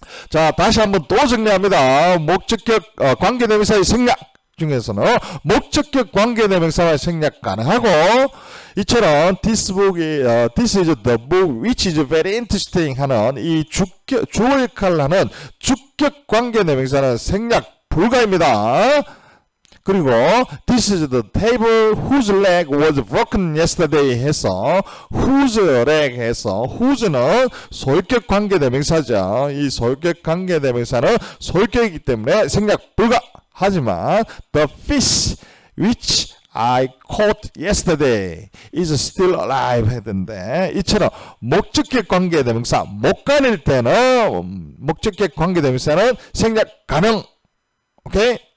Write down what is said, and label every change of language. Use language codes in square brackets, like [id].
[ko] 자, 다시 한번 또 정리합니다. 목적격 관계대명사의 생략 중에서는 목적격 관계대명사의 생략 가능하고, 이처럼 [en] this is the book which is very interesting [ko] 하는 이 주어 역할을 하는 주격 관계대명사는 생략 불가입니다. [en] 그리고 this is the table whose leg was broken yesterday 해서 whose leg 해서 whose는 [ko] 소유격 관계대명사죠. 이 소유격 관계대명사는 소유격이기 때문에 생략 불가. 하지만 [en] the fish which I caught yesterday is still alive [ko] 했는데, 이처럼 목적격 관계대명사 목간일 때는 목적격 관계대명사는 생략 가능. 오케이?